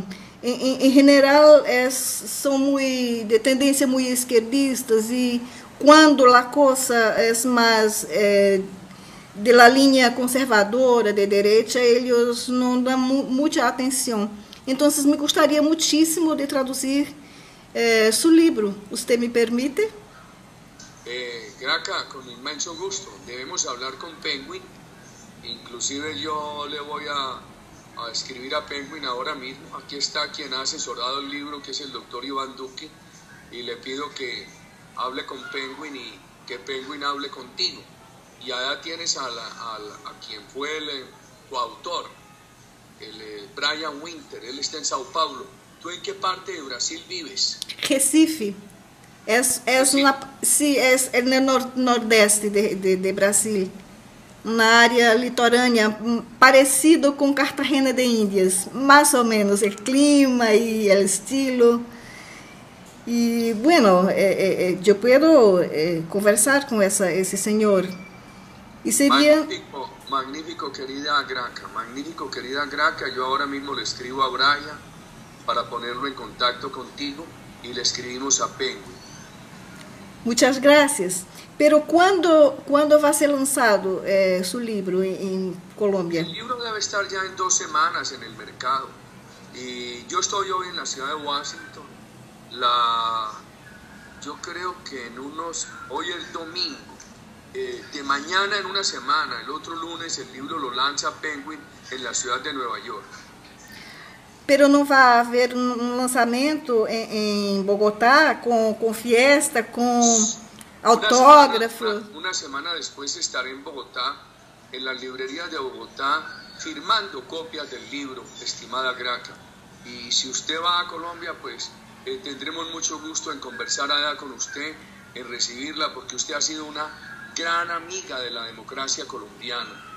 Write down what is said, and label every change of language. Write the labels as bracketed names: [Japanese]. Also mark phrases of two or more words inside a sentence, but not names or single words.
[Portuguese] Em geral, são de tendência muito esquerdistas, e quando a coisa é mais de la linha conservadora, de direita, eles não dão muita atenção. Então, me gostaria muitíssimo de traduzir seu livro. Você me permite? [Spanish] Graca, con inmenso gusto. Debemos hablar con Penguin. Inclusive yo le voy a escribir a Penguin ahora mismo. Aquí está quien ha asesorado el libro, que es el doctor Iván Duque, y le pido que hable con Penguin y que Penguin hable contigo. Y allá tienes a quien fue el coautor, el Brian Winter. Él está en Sao Paulo. ¿Tú en qué parte de Brasil vives? Recife. Sí, es en el nordeste de Brasil. [Portuguese] Uma área litorânea parecido com Cartagena de Índias, mais ou menos o clima e o estilo. E, bueno, eu posso conversar com esse senhor. E seria... [Spanish] Magnífico, querida Graca. Yo ahora mismo le escribo a Brian para ponerlo en contacto contigo y le escribimos a Penguin. Muchas gracias. Pero ¿cuándo va a ser lanzado su libro en Colombia? El libro debe estar ya en 2 semanas en el mercado. Y yo estoy hoy en la ciudad de Washington. Yo creo que hoy es domingo. De mañana en una semana, el otro lunes, el libro lo lanza Penguin en la ciudad de Nueva York. [Portuguese] Pero não vai haver lançamento em Bogotá com fiesta, com autógrafo? [Spanish] Una semana después estaré en Bogotá, en las librerías de Bogotá, firmando copias del libro, estimada Graca. Y si usted va a Colombia, pues tendremos mucho gusto en conversar allá con usted, en recibirla, porque usted ha sido una gran amiga de la democracia colombiana.